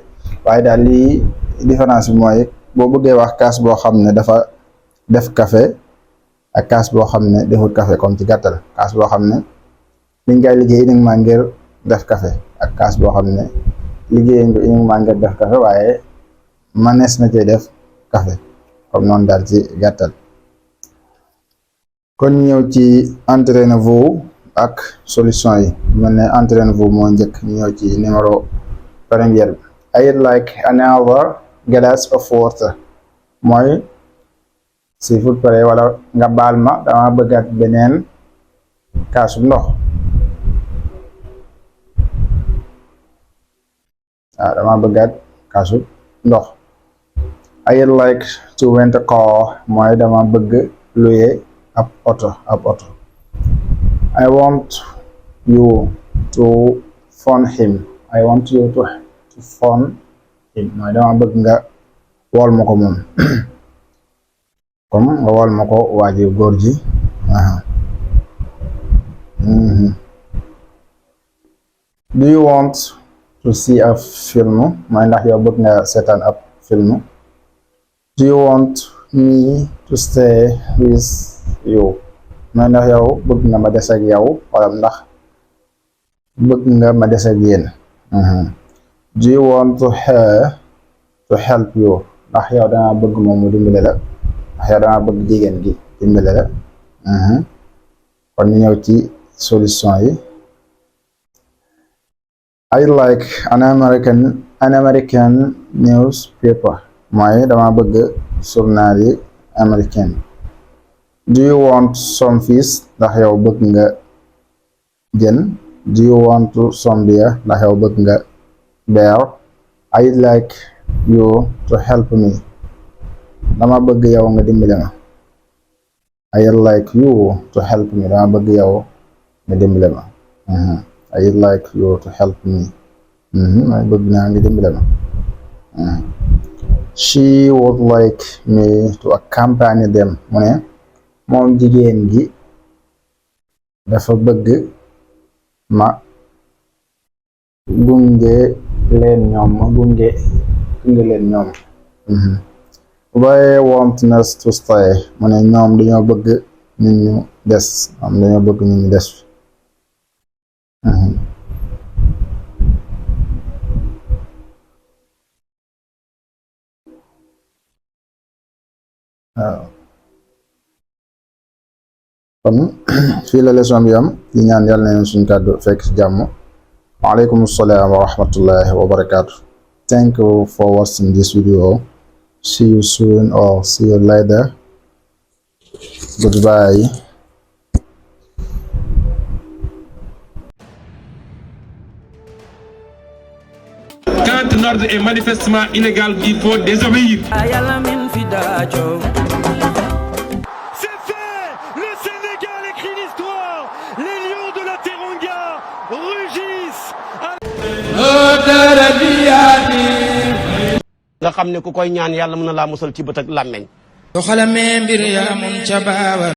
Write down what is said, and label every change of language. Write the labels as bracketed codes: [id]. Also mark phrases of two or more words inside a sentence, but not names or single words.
[wo] waaye daal lii différence bi mooy boo bëggee wax kaas boo xam ne dafa def café ak kaas boo xam ne defut café, comme ci gàttal kaas boo xam ne liñ koy liggéey uniquement ngir def café, ak kaas boo xam ne liggéeyuñ ko uniquement ngir def café waaye manees na cee def café, comme noonu daal ci gàttal. kon ñëw ci entraînez-vous ak solution yi. mel ne entraînez-vous moo njëkk, ñëw ci numéro première bi. [en] I'd like another glass of water [wo] mooy si fut pare wala nga baal ma dama bëggaat beneen kaasu ndox. dama bëggaat kaasu ndox. [en] I'd like to rent a car [wo] mooy dama bëgg luye ab oto. [en] I want you to phone him I want you to phone him [wo] mooy dama bëgg nga wool ma ko moom comme nga wool ma ko waa ji góor ji [en] do you want to see a film [wo] mooy ndax yow bëgg nga seetaan ab film [en] do you want me to stay with you [wo] mooy ndax yow bëgg nga ma des ak yow wala ndax bëgg nga ma des ak yéen [en] do you want her to help you [wo] ndax yow danga bëgg moom mu dimbale la ndax yow danga bëgg jigéen gi dimbale la kon ñu ñëw ci solution yi [en] I like an American newspaper [wo] mooy dama bëgg journal yi américain [en] do you want some fish [wo] ndax yow bëgg nga jën [en] do you want some beer [wo] ndax yow bëgg nga beer [en] I'd like you to help me [wo] dama bëgg yow nga dimbale ma [en] I'd like you to help me [wo] dama bëgg yow nga dimbale ma [en] I'd like you to help me [wo] may bëgg naa nga dimbale ma [en] she would like me to accompany them [wo] mu ne moom jigéen gi dafa bëgg ma gunge leen ñoom [en] they want us to stay [wo] mu ne ñoom dañoo bëgg ñun ñu des waaw kon fii la leçon bi am di ñaan yàlla na leen suñu kàddu fekk ci jàmm [ar] وعليكم السلام ورحمة الله وبركاته [en] thank you for watching this video see you soon or see you later goodbye [fr] Quand un ordre est manifestement illégal, il faut désobéir. C'est fait! Le Sénégal écrit l'histoire! Les lions de la Teranga rugissent! [wo] nga xam ne ku koy ñaan yàlla mën na laa musal ci bët ak làmmeñ